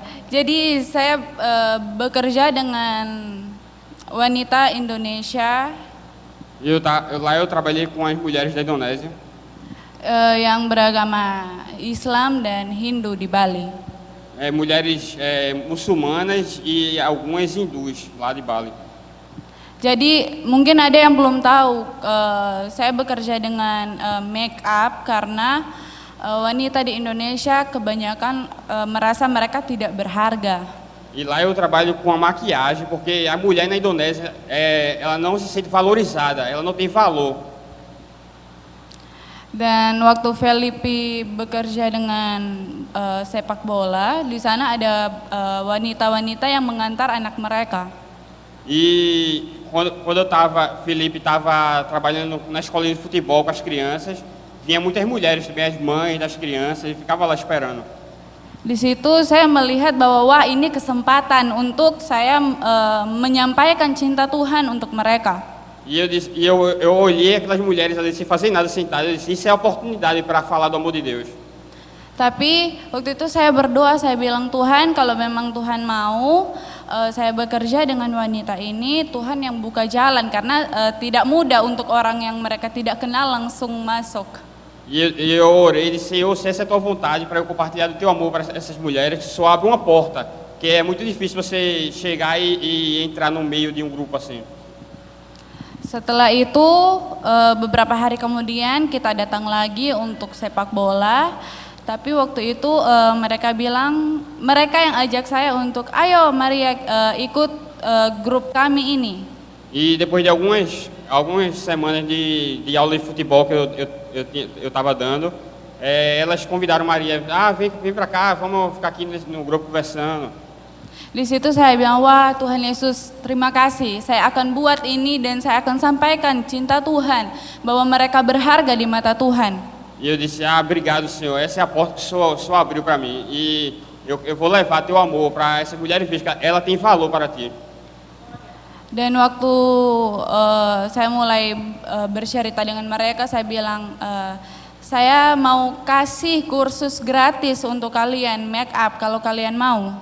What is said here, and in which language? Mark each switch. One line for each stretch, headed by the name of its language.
Indonesian: Jadi saya bekerja dengan wanita Indonesia.
Portuguese: Lá eu trabalhei com as mulheres da Indonésia.
Indonesian: Yang beragama Islam dan Hindu di Bali.
Portuguese: Mulheres muçulmanas e algumas hindus lá de Bali.
Indonesian: Jadi mungkin ada yang belum tahu, saya bekerja dengan make up karena wanita di Indonesia kebanyakan merasa mereka tidak berharga.
Portuguese: E lá eu trabalho com a maquiagem, porque a mulher na Indonésia, ela não se sente valorizada, ela não tem valor.
Indonesian: Dan waktu Felipe bekerja dengan sepak bola, di sana ada wanita-wanita yang mengantar anak mereka.
Portuguese: E quando Felipe estava trabalhando na escolinha de futebol com as crianças, vinha muitas mulheres também, as mães das crianças, e ficava lá esperando.
Indonesian: Di situ saya melihat bahwa wah ini kesempatan untuk saya menyampaikan cinta Tuhan untuk mereka.
Portuguese: E eu olhei aquelas mulheres ali sem fazer nada sentadas, eu disse, isso é a oportunidade para falar do amor de Deus.
Indonesian: Tapi waktu itu saya berdoa, saya bilang Tuhan kalau memang Tuhan mau saya bekerja dengan wanita ini, Tuhan yang buka jalan karena tidak mudah untuk orang yang mereka tidak kenal langsung masuk.
Portuguese: E eu orei e disse, Senhor, se essa é a tua vontade para eu compartilhar do teu amor para essas mulheres, só abre uma porta, que é muito difícil você chegar e entrar no meio de um grupo assim.
Indonesian: Setelah itu beberapa hari kemudian kita datang lagi untuk sepak bola. Tapi waktu itu mereka bilang, mereka yang ajak saya untuk, ayo Maria ikut grup kami ini.
Portuguese: E depois de algumas semanas de aula de futebol que eu estava dando, elas convidaram Maria, vem para cá, vamos ficar aqui no grupo conversando.
Indonesian: Di situ saya bilang, wah Tuhan Yesus terima kasih, saya akan buat ini dan saya akan sampaikan cinta Tuhan, bahwa mereka berharga di mata Tuhan.
Portuguese: E eu disse, obrigado Senhor, essa é a porta que o Senhor abriu para mim. E eu vou levar teu amor para essas mulheres, veja que ela tem valor para ti.
Indonesian: Dan waktu saya mulai bercerita dengan mereka, saya bilang, saya mau kasih kursus gratis untuk kalian, make up, kalau kalian mau.